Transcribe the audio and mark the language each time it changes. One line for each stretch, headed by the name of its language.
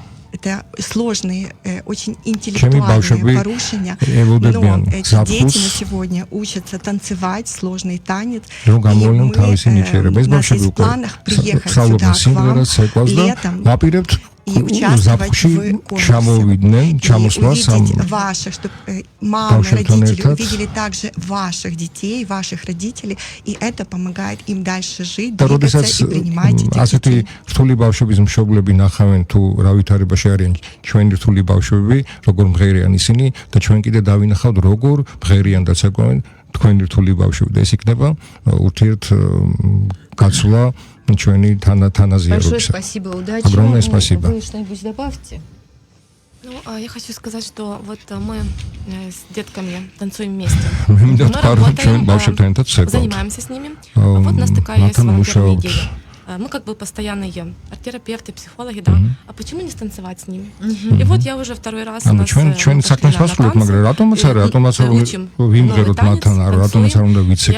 Russian: Это сложные, очень интеллектуальные порушения, но эти дети на сегодня учатся танцевать сложный танец, и у нас есть в планах приехать сюда к вам летом и участвовать в конкурсе, и увидеть ваших, чтобы мамы, родители увидели также ваших детей, ваших родителей, и это помогает им дальше жить, двигаться и принимать этих детей.
Georgian: რთული ბავშვების მშობლები ნახავენ თუ რა ვითარებაში არიან ჩვენი რთული ბავშვები, როგორ მღერიან ისინი და ჩვენ კიდე დავინახავთ როგორ მღერიან და ცეკვავენ თქვენი რთული ბავშვები და ეს იქნება ურთიერთ გაცვლა ჩვენი თანაზიარობისა.
Russian: Большое спасибо, удачи. Огромное спасибо. Вы что-нибудь добавьте? Ну, я хочу сказать, что вот мы с детками танцуем вместе. Мы работаем, занимаемся с ними. Вот у нас такая есть волонтерная идея. Мы как бы постоянные арт-терапевты, психологи, да. А почему не станцевать с ними? И вот я уже второй раз у нас учим новый танец, танцуем.